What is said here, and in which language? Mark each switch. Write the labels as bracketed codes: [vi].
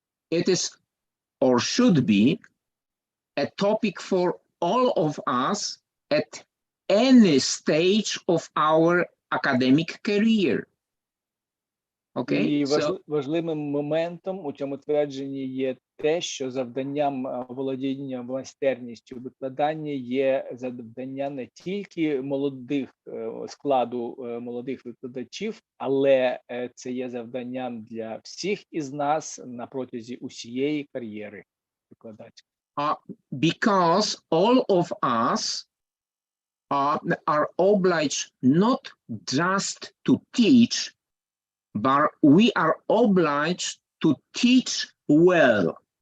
[en] It is or should be a topic for all of us at any stage of our academic career. Okay? [uk] І важливим моментом у цьому твердженні є те, що завданням володіння майстерністю викладання є завдання не тільки складу молодих викладачів, але це є завданням для всіх із нас на протязі усієї кар'єри викладацької. [en] Because all of us are obliged not just to teach, but we are obliged to teach well.